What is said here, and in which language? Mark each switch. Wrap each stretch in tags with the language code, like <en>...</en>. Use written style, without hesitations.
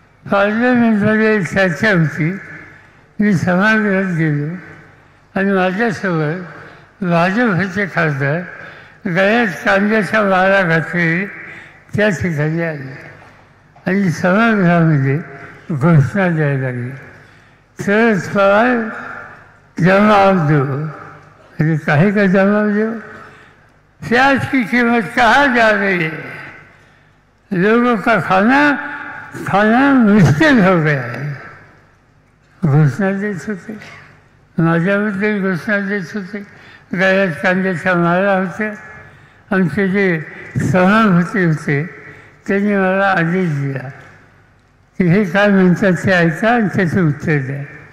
<mr>पार्लमेंटमध्ये चर्चा होती. मी सभागृहात गेलो आणि माझ्यासोबत भाजपचे खासदार गळ्यात कांद्याच्या माळा घातलेले त्या ठिकाणी आले आणि सभागृहामध्ये घोषणा द्यायला लागली, शरद पवार</mr> <hi>जवाब दो. अरे काहे का जवाब दो? प्याज की कीमत कहाँ जा रही है? लोगों का खाना मुश्किल हो गया है.</hi> <mr>घोषणा देत होते, माझ्याबद्दल घोषणा देत होते. गळ्यात कांद्याच्या माळा होत्या. आमचे जे सभापती होते त्यांनी मला आदेश दिला की हे काय म्हणतात ते ऐका आणि त्याचं उत्तर द्या.</mr>